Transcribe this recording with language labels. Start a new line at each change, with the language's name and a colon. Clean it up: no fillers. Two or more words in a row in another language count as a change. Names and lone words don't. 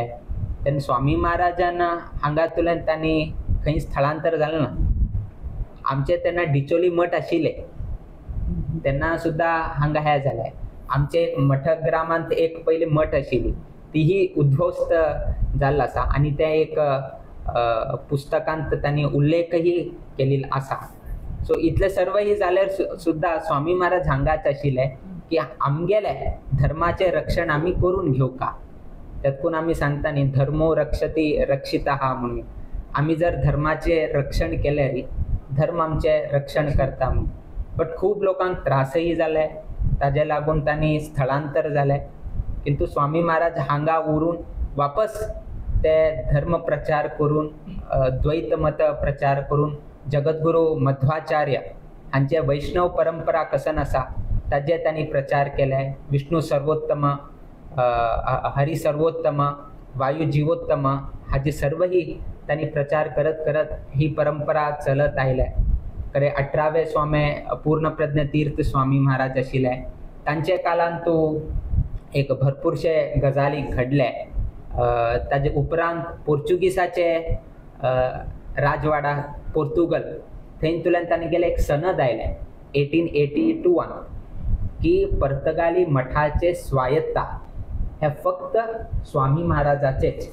Konkani: तेन्ना स्वामी महाराजांना हांगातल्यान तांणी खंय स्थळांतर जालें ना. आमचे तेन्ना डिचोली मठ आशिल्ले तेन्ना सुद्धा हांगा हे जाले. आमचे मठग्रामांत एक पयली मठ आशिल्ली तीही उद्ध्वस्त जाल्लो आसा आणि त्या एक पुस्तकांत त्यांनी उल्लेखही केलेला असा. सो इतले सर्व ही जाल्यार सुद्धा स्वामी महाराज हांगाच आशिल्ले की आमगेले धर्माचे रक्षण आम्ही करून घेऊ का. त्यातून आम्ही सांगता न्ही
Sanskrit: धर्मो रक्षती रक्षिता
Konkani: म्हणून. आम्ही जर धर्माचे रक्षण केले री धर्म आमचे रक्षण करता म्हणून. बट खूप लोकांक त्रासही जाले ताजे लागून त्यांनी स्थळांतर झाले. किंतु स्वामी महाराज हांगा उरून वापस ते धर्म प्रचार करून द्वैत मत प्रचार करून जगद्गुरु मध्वाचार्य हांचे वैष्णव परंपरा कसन आसा ताजे त्यांनी प्रचार केले. विष्णू सर्वोत्तम, हरी सर्वोत्तम, वायू जीवोत्तम हाची सर्व ही त्यांनी प्रचार करत ही परंपरा चलत आयले. खरे 18वे स्वामी पूर्णप्रज्ञ तीर्थ स्वामी महाराज आशिल्ले. तांचे काळांत तो एक भरपूरशे गजाली घडले. ताजे उपरांत पोर्तुगीसाचे राजवाडा पोर्तुगल थंयतुल्यान तांणी गेले एक सनद आयले 1881 की पर्तगाळी मठाचे स्वायत्ता हे फक्त स्वामी महाराजाचेच.